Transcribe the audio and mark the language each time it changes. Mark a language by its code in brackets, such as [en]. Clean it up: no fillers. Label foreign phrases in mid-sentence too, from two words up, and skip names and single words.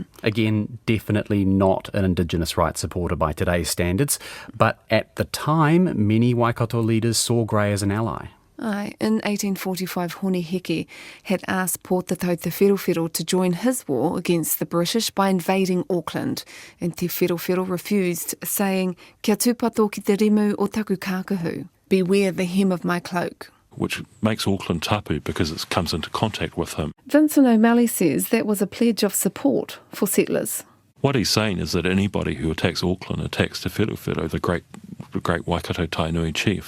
[en] Again, definitely not an Indigenous rights supporter by today's standards, but at the time, many Waikato leaders saw Grey as an ally. In 1845, Honeheke had asked Pōtātou Te Wherowhero to join his war against the British by invading Auckland, and Te Wherowhero refused, saying, [mi] "Kia tūpato ki te rimu o taku kākahu, [en] beware the hem of my cloak," which makes Auckland tapu because it comes into contact with him. Vincent O'Malley says that was a pledge of support for settlers. What he's saying is that anybody who attacks Auckland attacks Te Whetowhetau, the great Waikato Tainui chief.